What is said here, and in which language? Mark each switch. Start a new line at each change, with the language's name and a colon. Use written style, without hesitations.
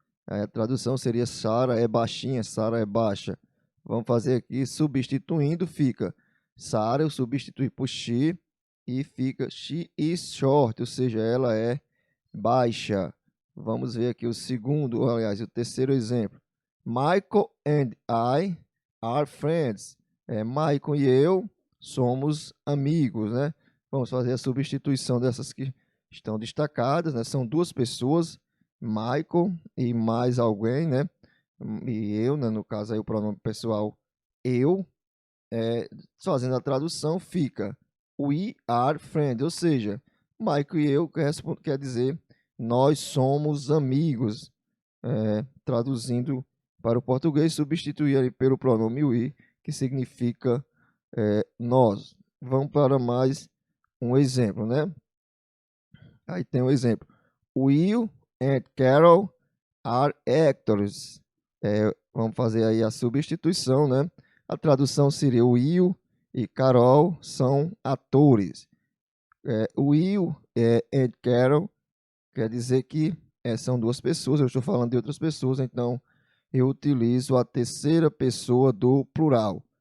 Portuguese: A tradução seria Sarah é baixinha, Sarah é baixa. Vamos fazer aqui, substituindo, fica Sarah, eu substituí por she, e fica
English: she is short,
Portuguese: ou seja, ela é baixa. Vamos ver aqui o segundo, aliás, o terceiro exemplo.
English: Michael and I are friends.
Portuguese: Michael e eu somos amigos, né? Vamos fazer a substituição dessas que estão destacadas, né? São duas pessoas, Michael e mais alguém, né? E eu, né? No caso aí o pronome pessoal eu, fazendo a tradução, fica
English: we are friends,
Portuguese: ou seja, Michael e eu quer dizer nós somos amigos. Traduzindo para o português, substituir ali pelo pronome we, que significa nós. Vamos para mais um exemplo, né? Aí tem um exemplo.
English: Will and Carol are actors.
Portuguese: Vamos fazer aí a substituição, né? A tradução seria Will e Carol são atores. Will and Carol quer dizer que são duas pessoas, eu estou falando de outras pessoas, então eu utilizo a terceira pessoa do plural.